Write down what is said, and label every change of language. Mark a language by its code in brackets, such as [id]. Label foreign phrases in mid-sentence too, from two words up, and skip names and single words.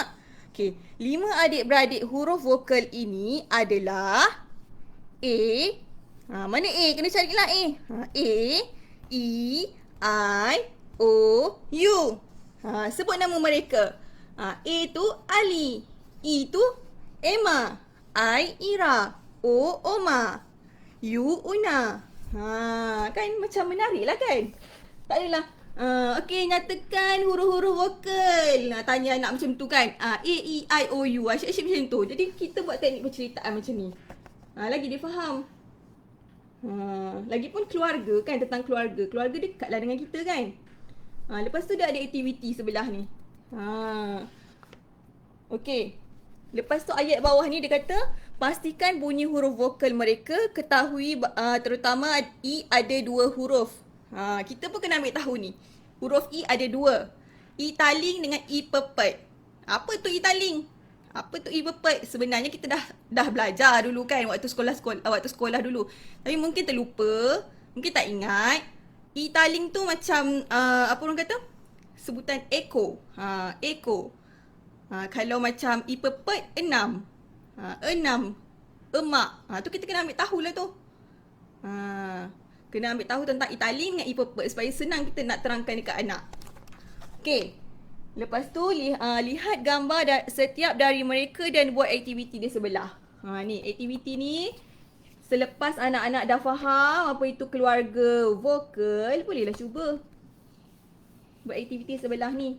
[ms] Okay, 5 adik-beradik huruf vokal ini adalah A. Mana A? Kena carilah A. A, E, I, O, U. Sebut nama mereka. A tu Ali, E tu Emma, I Ira, O Oma, U Una. Kan macam menarik lah kan? Tak adalah okey, nyatakan huruf-huruf vokal. Tanya anak macam tu kan. A, E, I, O, U. Asyik-asyik macam tu. Jadi kita buat teknik perceritaan macam ni. Lagi dia faham. Lagipun keluarga kan, tentang keluarga. Keluarga dekatlah dengan kita kan. Lepas tu dia ada aktiviti sebelah ni. Okey. Lepas tu ayat bawah ni dia kata, pastikan bunyi huruf vokal mereka, ketahui terutama E ada 2 huruf. Kita pun kena ambil tahu ni. Huruf E ada 2. E taling dengan E pepet. Apa tu E taling? Apa tu E pepet? Sebenarnya kita dah belajar dulu kan waktu sekolah dulu. Tapi mungkin terlupa, mungkin tak ingat. E taling tu macam apa orang kata? Sebutan echo. Echo. Kalau macam E pepet 6. 6. Emak. Tu kita kena ambil tahulah tu. Kena ambil tahu tentang E taling dengan E pepet supaya senang kita nak terangkan dekat anak. Okey. Lepas tu lihat gambar setiap dari mereka dan buat aktiviti di sebelah. Ni aktiviti ni selepas anak-anak dah faham apa itu keluarga vokal, bolehlah cuba buat aktiviti sebelah ni.